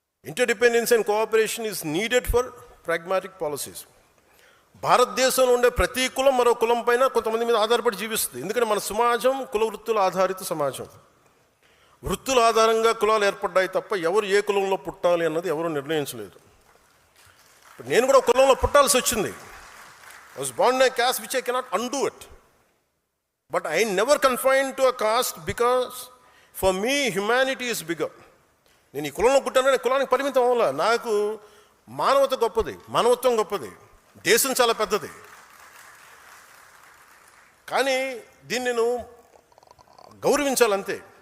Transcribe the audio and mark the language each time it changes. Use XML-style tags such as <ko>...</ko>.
<en>Interdependence and cooperation is needed for pragmatic policies.</en> <te>భారతదేశంలో ఉండే ప్రతి కులం మరో కులం పైన కొంతమంది మీద ఆధారపడి జీవిస్తుంది. ఎందుకంటే మన సమాజం కుల వృత్తుల ఆధారిత సమాజం. వృత్తుల ఆధారంగా కులాలు ఏర్పడ్డాయి తప్ప ఎవరు ఏ కులంలో పుట్టాలి అన్నది ఎవరు నిర్ణయించలేదు. నేను కూడా కులంలో పుట్టాల్సి వచ్చింది.</te> <en>I was born in a caste which I cannot undo it. But I never confine to a caste because for me humanity is bigger.</en> <te>నేను ఈ కులంలో పుట్టాను, కులానికి పరిమితం అవ్వాల. నాకు మానవత గొప్పది, మానవత్వం గొప్పది, దేశం చాలా పెద్దది. కానీ దీన్ని నేను గౌరవించాలంతే.</te>